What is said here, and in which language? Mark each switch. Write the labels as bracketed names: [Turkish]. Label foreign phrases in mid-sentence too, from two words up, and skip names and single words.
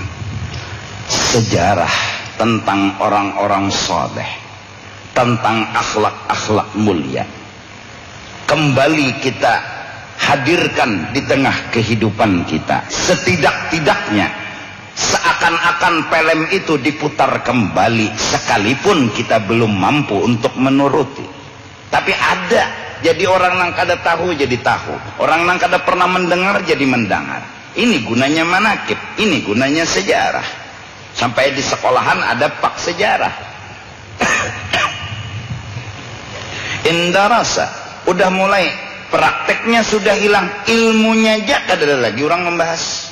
[Indonesian] Sejarah tentang orang-orang soleh, tentang akhlak-akhlak mulia, kembali kita hadirkan di tengah kehidupan kita. Setidak-tidaknya seakan-akan film itu diputar kembali, sekalipun kita belum mampu untuk menuruti. Tapi ada. [Banjar] Jadi orang nang kada tahu jadi tahu, orang nang kada pernah mendengar jadi mendengar. [Indonesian] Ini gunanya manakib, ini gunanya sejarah. [Banjar] Sampai di sekolahan ada pak sejarah. Indarasa, udah mulai prakteknya sudah hilang, ilmunya aja kada ada lagi orang membahas.